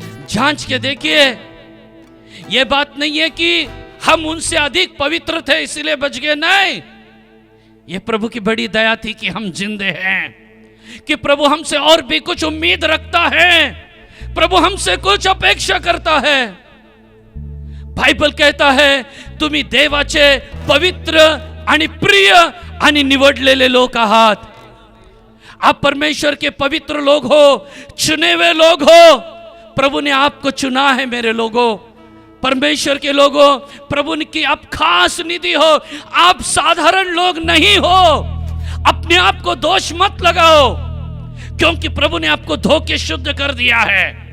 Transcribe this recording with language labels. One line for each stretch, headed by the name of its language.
Hindi: जांच के देखिए, यह बात नहीं है कि हम उनसे अधिक पवित्र थे इसलिए बच गए, नहीं, यह प्रभु की बड़ी दया थी कि हम जिंदे हैं, कि प्रभु हमसे और भी कुछ उम्मीद रखता है, प्रभु हमसे कुछ अपेक्षा करता है। बाइबल कहता है,
Marathi: तुम्ही देवाचे पवित्र आणि प्रिय आणि निवडलेले लोक आहात।
Hindi: आप परमेश्वर के पवित्र लोग हो, चुने हुए लोग हो। प्रभु ने आपको चुना है मेरे लोगों, परमेश्वर के लोगों। प्रभु ने की आप खास निधि हो, आप साधारण लोग नहीं हो। अपने आप को दोष मत लगाओ, क्योंकि प्रभु ने आपको धो के शुद्ध कर दिया है।